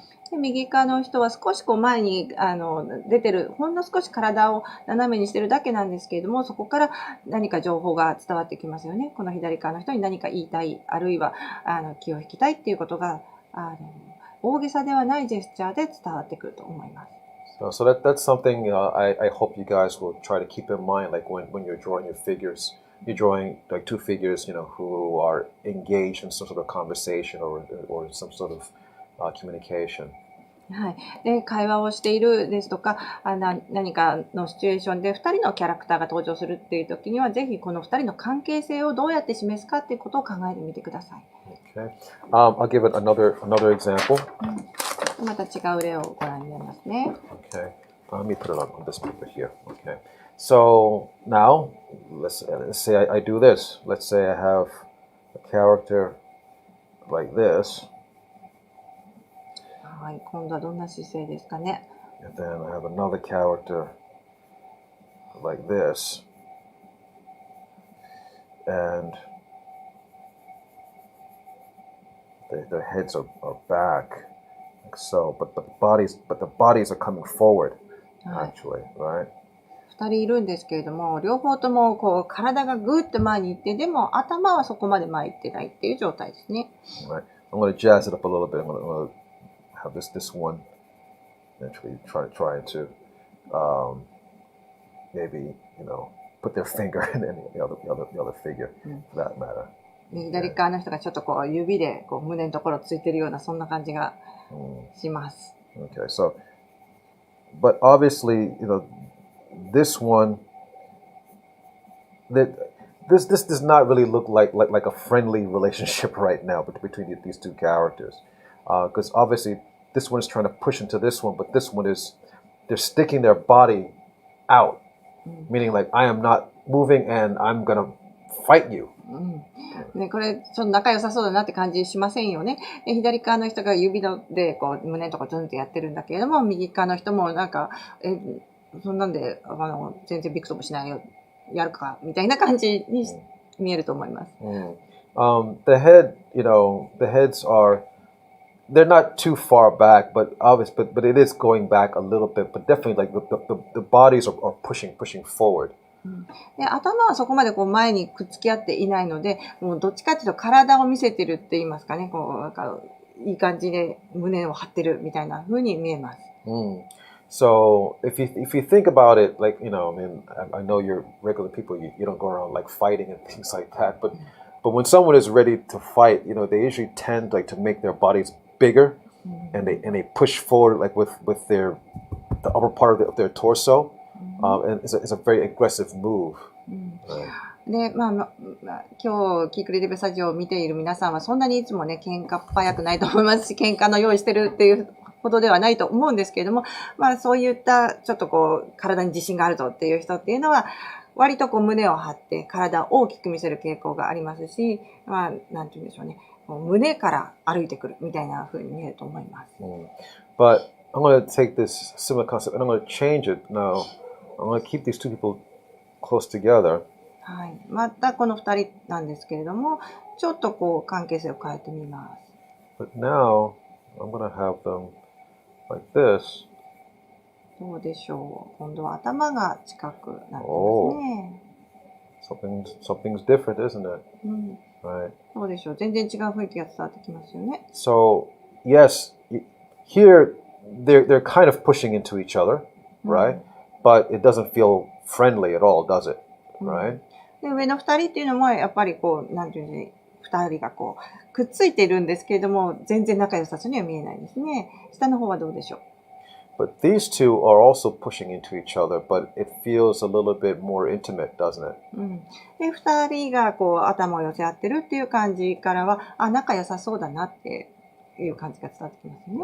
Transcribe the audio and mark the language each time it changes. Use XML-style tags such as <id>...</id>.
<ja>で、右側の人は少しこう前に出てる、ほんの少し体を斜めにしてるだけなんですけれども、そこから何か情報が伝わってきますよね。この左側の人に何か言いたい、あるいは気を引きたいっていうことが大げさではないジェスチャーで伝わってくると思います。</ja> <en>So that's something I hope you guys will try to keep in mind, like when you're drawing your figures, you're drawing like two figures, who are engaged in some sort of conversation or some sort of communication.</en> <ja>はい、で会話をしているですとか、何かのシチュエーションで2人のキャラクターが登場するっていう時には、ぜひこの2人の関係性をどうやって示すかっていうことを考えてみてください。</ja> <en>Okay. I'll give it another example.</en> <ja>また違う例をご覧になりますね。</ja> <en>Okay. Let me put it on this paper here. Okay. So now let's say I do this. Let's say I have a character like this.</en> <ja>はい、今度はどんな姿勢ですかね。</ja> <en>And then I have another character like this. And their heads are back, like so, but the bodies are coming forward, actually, right?</en> <ja>2人いるんですけれども、両方ともこう体がぐーっと前に行って、でも頭はそこまで前に行ってないっていう状態ですね。</ja> <en>Right. I'm going to jazz it up a little bit. I'm going to have this one actually try to maybe put their finger in the other figure, for that matter.</en> <ja>左側の人がちょっとこう指でこう胸のところついてるようなそんな感じがします。</ja> <en>Okay, so, but obviously, this one, this does not really look like a friendly relationship right now between these two characters, because obviously this one is trying to push into this one, but this one they're sticking their body out, meaning like I am not moving and I'm gonna fight you.</en> <ja>ね、これちょっと仲良さそうだなって感じしませんよね。左側の人が指でこう胸のところズンってやってるんだけれども、右側の人もなんかそんなんで全然びくともしないよ、やるかみたいな感じに見えると思います。</ja> <en>The heads are they're not too far back, but it is going back a little bit, but definitely like the bodies are pushing forward.</en> <ja>で、頭はそこまでこう前にくっつき合っていないので、もうどっちかっていうと体を見せてるって言いますかね、こうなんかいい感じで胸を張ってるみたいな風に見えます。</ja> <en>So if you think about it, like I know you're regular people, you don't go around like fighting and things like that, but when someone is ready to fight, they usually tend like to make their bodies bigger, and they push forward like with the upper part of their torso. And it's a very aggressive move.</en> <ja>で、今日キークリエイティブスタジオを見ている皆さんはそんなにいつもね喧嘩っ早くないと思いますし、喧嘩の用意してるっていうほどではないと思うんですけれども、まあそういったちょっとこう体に自信があるぞっていう人っていうのは、割とこう胸を張って体を大きく見せる傾向がありますし、まあなんて言うんでしょうね。胸から歩いてくるみたいな風に見えると思います。</ja> <en>But I'm going to take this similar concept and I'm going to change it now. I'm going to keep these two people close together.</en> <ja>はい。またこの2人なんですけれども、ちょっとこう関係性を変えてみます。</ja> <en>But now I'm going to have them like this.</en> <ja>どうでしょう。今度は頭が近くなってますね。</ja> <en>Something's different, isn't it? Right.</en> <ja>どうでしょう。全然違う雰囲気が伝わってきますよね。</ja> <en>So yes, here they're kind of pushing into each other, right? But it doesn't feel friendly at all, does it? Right?</en> <ja>で上の2人っていうのもやっぱりこうなんていうんで2人がこうくっついているんですけれども全然仲良さそうには見えないですね。下の方はどうでしょう。</ja> <en>But these two are also pushing into each other, but it feels a little bit more intimate, doesn't it?</en> <ja>で2人がこう頭を寄せ合ってるっていう感じからは仲良さそうだなっていう感じが伝わってきますね。</ja>